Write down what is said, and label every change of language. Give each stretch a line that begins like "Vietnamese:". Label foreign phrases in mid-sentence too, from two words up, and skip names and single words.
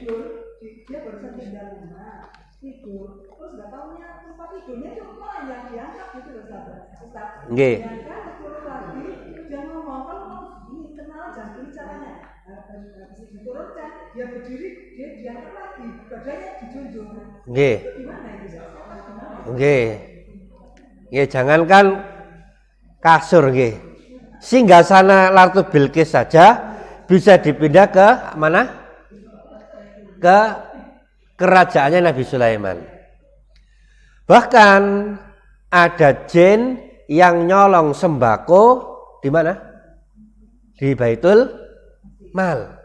Indonesian: Dia baru saja tinggal rumah, tidur, terus nggak tahunya tempat tidurnya itu malah yang diangkat gitu loh sahabat. Nggih. Kan turun lagi, dia ngomong kalau ini kenal jangan ini caranya. Habis diturunkan, dia berdiri, dia diangkat lagi, badannya dijunjung. Nggih. Gimana itu? Nggih. Nggih, jangankan kasur nggih. Singgasana Ratu Bilqis saja bisa dipindah ke mana? Ke kerajaannya Nabi Sulaiman. Bahkan ada jin yang nyolong sembako di mana? Di Baitul Mal.